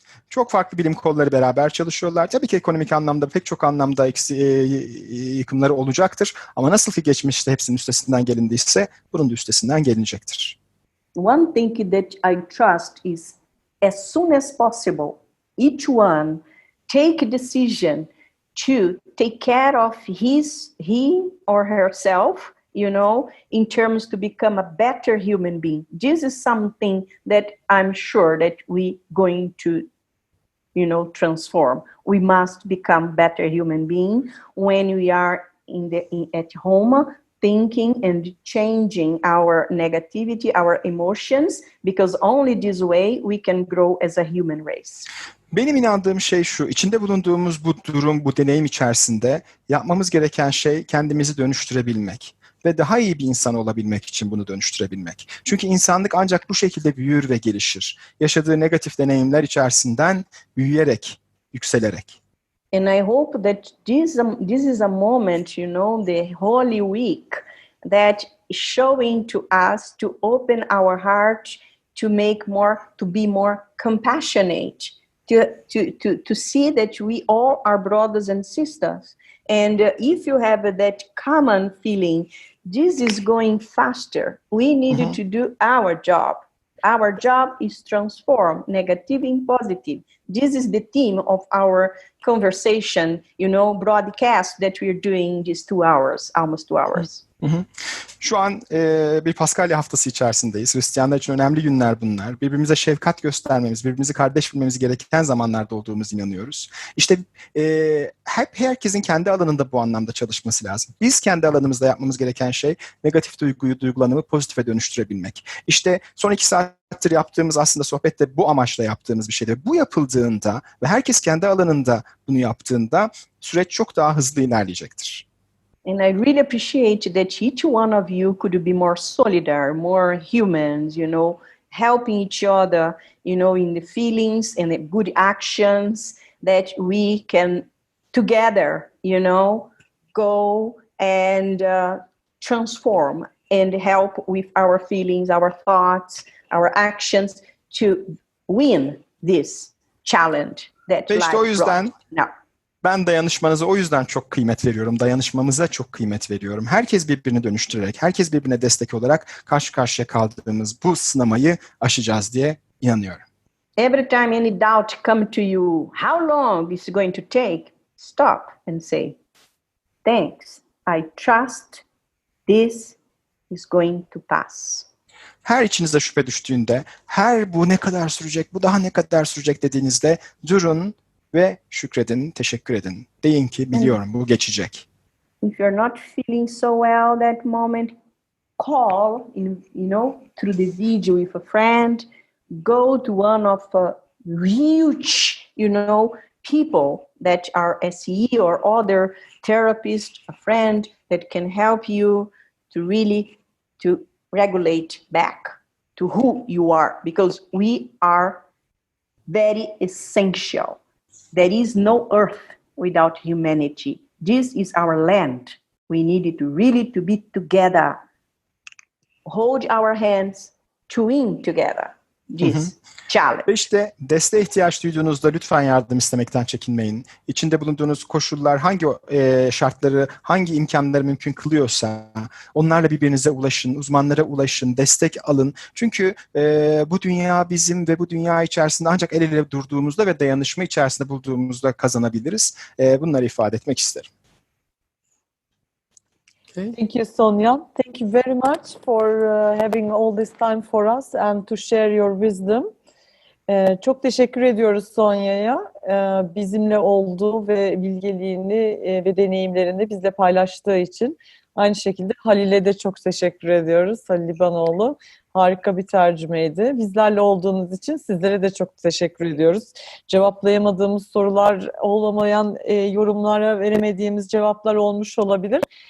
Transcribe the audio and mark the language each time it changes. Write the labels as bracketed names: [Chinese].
[Turkish] Çok farklı bilim kolları beraber çalışıyorlar. Tabii ki ekonomik anlamda pek çok anlamda yıkımları olacaktır. Ama nasıl ki geçmişte hepsinin üstesinden gelindiyse bunun da üstesinden gelinecektir. [English] One thing that I trust is as soon as possible, each one take a decision to take care of he or herself, in terms to become a better human being. This is something that I'm sure that we going to, transform. We must become better human being when we are at home, thinking and changing our negativity, our emotions, because only this way we can grow as a human race. [Turkish] Benim inandığım şey şu, içinde bulunduğumuz bu durum, bu deneyim içerisinde yapmamız gereken şey kendimizi dönüştürebilmek ve daha iyi bir insan olabilmek için bunu dönüştürebilmek. Çünkü insanlık ancak bu şekilde büyür ve gelişir. Yaşadığı negatif deneyimler içerisinden büyüyerek, yükselerek. [English] And I hope that this is a moment, the Holy Week, that is showing to us to open our heart to be more compassionate. To see that we all are brothers and sisters. And if you have that common feeling, this is going faster. We need to do our job. Our job is transform negative in positive. This is the theme of our conversation, broadcast that we're doing these 2 hours, almost 2 hours. [Turkish] Şu an bir Paskalya haftası içerisindeyiz. Hristiyanlar için önemli günler bunlar. Birbirimize şefkat göstermemiz, birbirimizi kardeş bilmemiz gereken zamanlarda olduğumuzu inanıyoruz. İşte herkesin kendi alanında bu anlamda çalışması lazım. Biz kendi alanımızda yapmamız gereken şey negatif duygulanımı pozitife dönüştürebilmek. İşte son 2 saattir yaptığımız aslında sohbette bu amaçla yaptığımız bir şeydir. Bu yapıldığında ve herkes kendi alanında bunu yaptığında süreç çok daha hızlı ilerleyecektir. [English] And I really appreciate that each one of you could be more solidar, more humans, helping each other, in the feelings and the good actions that we can together, go and transform and help with our feelings, our thoughts, our actions to win this challenge that life brought. Now. [Turkish] Ben dayanışmanıza o yüzden çok kıymet veriyorum. Dayanışmamıza çok kıymet veriyorum. Herkes birbirini dönüştürerek, herkes birbirine destek olarak karşı karşıya kaldığımız bu sınamayı aşacağız diye inanıyorum. [English] Every time any doubt come to you, how long is it going to take? Stop and say, thanks. I trust this is going to pass. [Turkish] Her içinizde şüphe düştüğünde, bu ne kadar sürecek, bu daha ne kadar sürecek dediğinizde durun ve şükredin, teşekkür edin. Deyin ki biliyorum bu geçecek. [English] If you're not feeling so well that moment, call, through the video with a friend, go to one of huge, people that are SE or other therapist, a friend that can help you to really to regulate back to who you are, because we are very essential. There is no earth without humanity. This is our land. We need to really to be together, hold our hands, to win together this challenge. [Turkish] Ve işte desteğe ihtiyaç duyduğunuzda lütfen yardım istemekten çekinmeyin. İçinde bulunduğunuz koşullar hangi şartları, hangi imkanları mümkün kılıyorsa onlarla birbirinize ulaşın, uzmanlara ulaşın, destek alın. Çünkü bu dünya bizim ve bu dünya içerisinde ancak el ele durduğumuzda ve dayanışma içerisinde bulduğumuzda kazanabiliriz. Bunları ifade etmek isterim. [English] Thank you, Sonia. Thank you very much for having all this time for us and to share your wisdom. [Turkish] Çok teşekkür ediyoruz Sonia'ya. Bizimle olduğu ve bilgeliğini ve deneyimlerini bizle paylaştığı için. Aynı şekilde Halil'e de çok teşekkür ediyoruz. Halil İbanoğlu harika bir tercümeydi. Bizlerle olduğunuz için sizlere de çok teşekkür ediyoruz. Cevaplayamadığımız sorular, olamayan yorumlara veremediğimiz cevaplar olmuş olabilir.